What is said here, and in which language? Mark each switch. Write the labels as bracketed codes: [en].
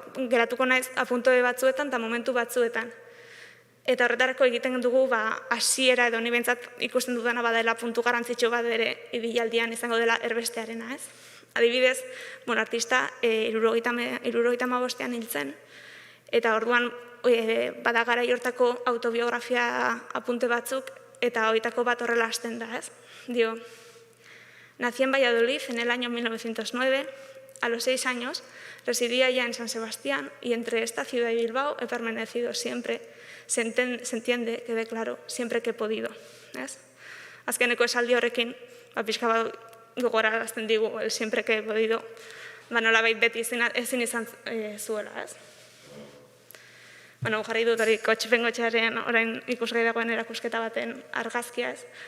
[eu] Geratuko naiz apuntoe batzuetan eta momentu batzuetan. Eta horretarako egiten dugu hasiera edo ni behintzat ikusten dudana badela puntu garrantzitsu bat ere ibilaldian izango dela erbestearena, ez? Adibidez, artista 75ean hiltzen, eta orduan bada garai hortako autobiografia apunte batzuk, eta horietako bat horrela hasten da, ez? [es] Dio, nací en Valladolid en el año 1909, a los 6 años residía ya en San Sebastián y entre esta ciudad y Bilbao he permanecido siempre. Se entiende, quede claro, siempre que he podido. [eu] azkeneko esaldi horrekin, pixka bat gogorarazten digu, [es] el siempre que he podido, [eu] nolabait beti ezin izan zuela, ez? Jarri dut hori Kotxepengoetxearen orain ikusgai dagoen erakusketa baten argazkia, ez?